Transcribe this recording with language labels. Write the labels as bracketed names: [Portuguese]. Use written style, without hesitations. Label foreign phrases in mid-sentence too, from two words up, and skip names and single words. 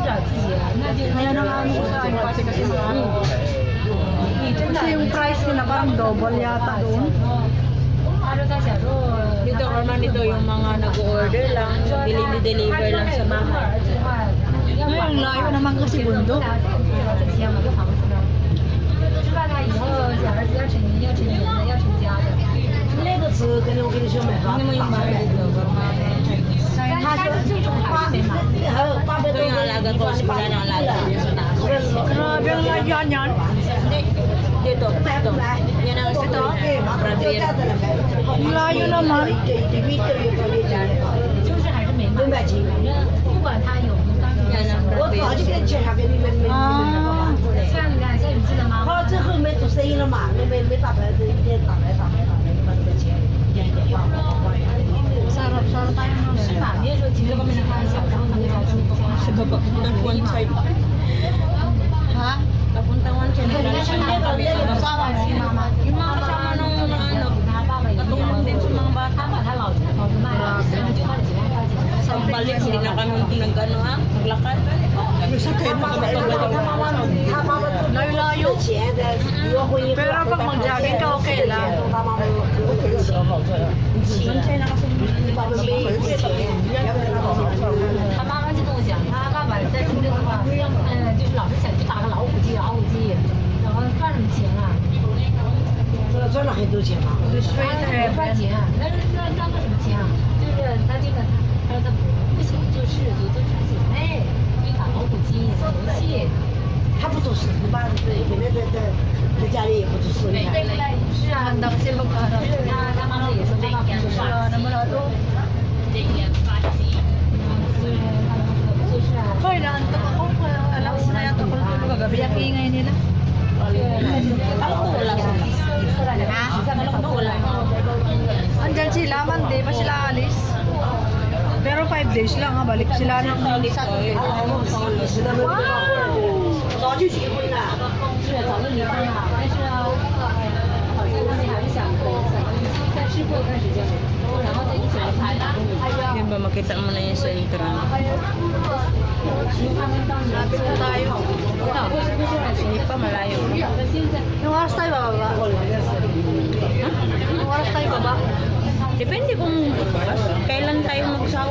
[Filipino] Kaya na nga ano ko sa yung pattern kasi mahal. Kasi yung price nila parang double yata doon. Dito naman ito yung mga nag-order lang. Deliver lang sa bahay. Ngayon, layo naman kasi bundok. [Chinese] 那个词跟我跟你说买房， [Filipino] Ano mo yung bahay dito? [Chinese] 他说还有800 [Filipino] Ito yung alaga ko. Wala nang alaga. Yan sa taas. Grabe ang lagyan yan. Hindi. Dito. Ito. Yan ang ito. Brother yan. Ang layo naman. [Chinese] 就是还是没卖，反正不管他有没有，当然 [Filipino] Yan ang [Chinese] 我 brother 早就 [Filipino] yan. [Chinese] 跟介绍给你们啊像你看，像你记得吗？好，最后没做生意了嘛，没打牌，这一天打牌，把这个钱一点一点花。 [Filipino] Sarap-sarap tayo nun. [Chinese] 是吧？你也说几个方面的开销，然后他们才出 [Filipino] Sa baba. Ng [English] one side. [Filipino] Ha? Papunta man siya naglalakad kami sa Kasama mo, mama. yung mga kasama nung ano, katulong din sa mga bata. Sa balik, hindi na kami nag-ano ha, naglakad. Nagsakay na kami Layo-layo. Pero pag mag-jogging ka, okay lang. Doon siya nakasunod. [Chinese] 他妈妈就跟我讲，他爸爸在深圳的话，就是老是想去打个老虎机，然后赚什么钱啊？赚了很多钱嘛。赚钱啊，那赚个什么钱啊？就是他这个，他说他不喜欢做事，做事情累，就打老虎机、打游戏。他不做事，一般对，每天在家里也不做事，你看。是啊， [Filipino] Handa kasi mag-aral. [Chinese] 他妈妈也说他爸不做事， [Filipino] Wala naman ato. [Chinese] 就是啊。 [Filipino] Hoy, naantok ako. Alam ko na yata kung tulog kagabi. Ang ingay nila. Alam ko wala sila. Ha? Alam ko wala. Andyan sila, Monday pa sila alis. Pero 5 days lang ha, balik sila ng Saturday. [Chinese] 早就结婚了。是早就离婚了，但是呢，好像他们还是想再试过一段时间，然后再一起来拍打工。 [Filipino] Di ba makita mo na yung center? Lapit na tayo. Hindi pa malayo. Yung oras tayo bababa? Yung oras tayo baba? Depende kung kailan tayo magsawa.